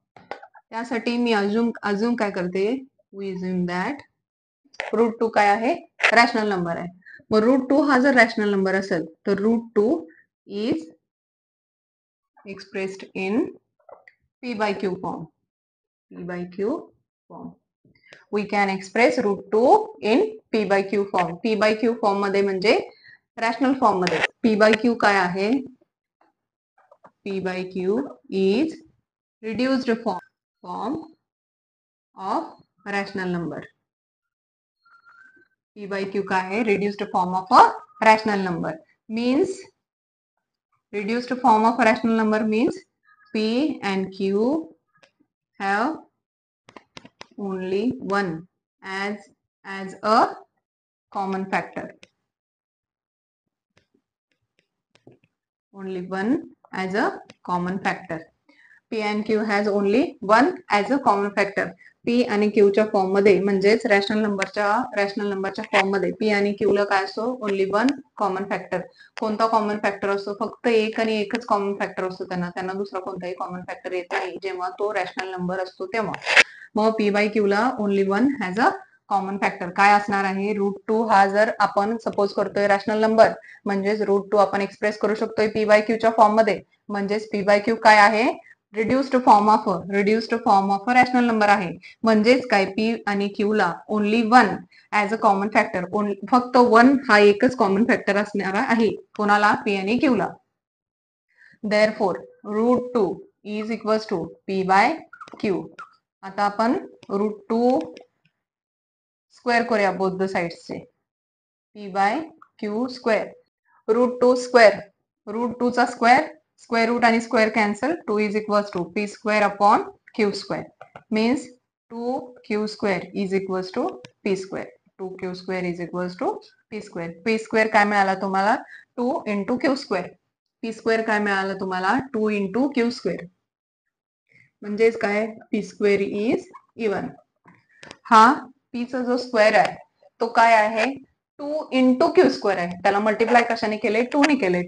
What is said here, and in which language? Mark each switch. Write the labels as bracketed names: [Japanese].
[Marathi] त्यासाठी मी अजून काय करते? [English] we assume that [Marathi] √2 काय आहे? रॅशनल नंबर आहे. मग √2 हा जर रॅशनल नंबर असेल तर √2 [English] is expressed in [Marathi] p/q form. p/q form. [English] We can express √2 in p/q form. [Marathi] p/q form मध्ये म्हणजे रॅशनल फॉर्म मध्ये. p/q काय आहे? [English] p/q is reduced form of rational number. [Marathi] p/q काय आहे? [English] reduced form of a rational number means reduced form of a rational number means P and Q have only 1 as a common factor. Only 1 as a common factor. P and Q has only 1 as a common factor. [Marathi] P आणि Q च्या form मध्ये म्हणजेच rational नंबरच्या form मध्ये P आणि Q ला काय असतो? [English] Only 1 common factor. [Marathi] कोणता कॉमन फॅक्टर असतो? फक्त एक आणि एकच कॉमन फॅक्टर असतो त्यांना दुसरा कोणताही कॉमन फॅक्टर येत नाही जेव्हा तो रॅशनल नंबर असतो तेव्हा. मग P बाय Q ला [English] only 1 has a common factor [Marathi] काय असणार आहे? √2 हा जर आपण सपोज करतोय रॅशनल नंबर म्हणजेच √2 आपण एक्सप्रेस करू शकतोय P बाय Q च्या फॉर्म मध्ये. म्हणजेच P बाय Q काय आहे? [English] reduced form of a rational number [Marathi] आहे. म्हणजेच काय? P आणि Q ला [English] Only 1 as a common factor. [Marathi] फक्त 1 हा एकच कॉमन फॅक्टर असणार आहे. कोणाला? P आणि Q ला. [English] Therefore, √2 is equals to P by Q. [Marathi] आता आपण √2 स्क्वेअर करूया [English] Both the साइड्सचे. [Marathi] P bye Q square. √2 square. √2 चा स्क्वेअर. स्क्वेअर रूट आणि square cancel. [English] 2 is equals to P square upon Q square. Means 2Q square is equals to P square. 2Q square is equals to P square. [Marathi] P square काय मिळाला तुम्हाला? 2 into Q square. P square काय मिळालं तुम्हाला? 2 into Q square. म्हणजेच काय? [English] P square is even. [Marathi] हा P चा जो स्क्वेअर आहे तो काय आहे? 2 इंटू Q स्क्वेअर आहे. त्याला मल्टिप्लाय कशाने केले? 2 ने केले.